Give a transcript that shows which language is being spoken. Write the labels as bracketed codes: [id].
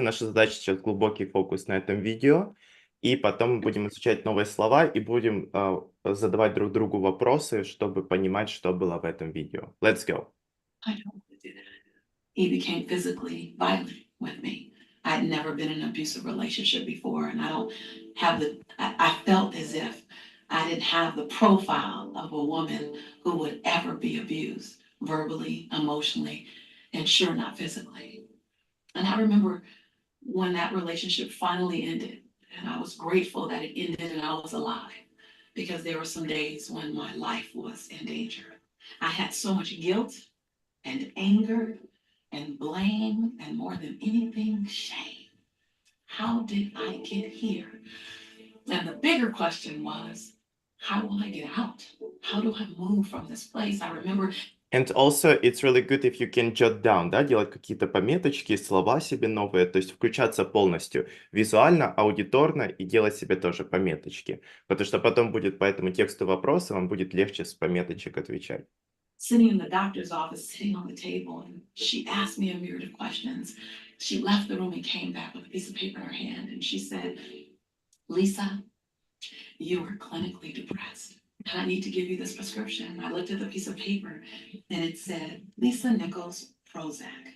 [ru] Наша задача сейчас глубокий фокус на этом видео. И потом мы будем изучать новые слова и будем задавать друг другу вопросы, чтобы понимать, что было в этом видео. [en] Let's go. I don't want to do that. He became physically violent with me. I'd never been in an abusive relationship before, and I don't have I felt as if I didn't have the profile of a woman who would ever be abused verbally, emotionally, and sure not physically. And I remember when that relationship finally ended, and I was grateful that it ended and I was alive, because there were some days when my life was in danger. I had so much guilt and anger and blame, and more than anything, shame. How did I get here? And the bigger question was, how will I get out? How do I move from this place? I remember. And also, it's really good if you can jot down, [ru] да, делать какие-то пометочки, слова себе новые, то есть включаться полностью визуально, аудиторно и делать себе тоже пометочки. Потому что потом будет по этому тексту вопроса, вам будет легче с пометочек отвечать. [en] Sitting in the doctor's office, sitting on the table, and she asked me a myriad of questions. She left the room and came back with a piece of paper in her hand, and she said, Lisa, you are clinically depressed. and I need to give you this prescription. I looked at the piece of paper and it said, Lisa Nichols Prozac.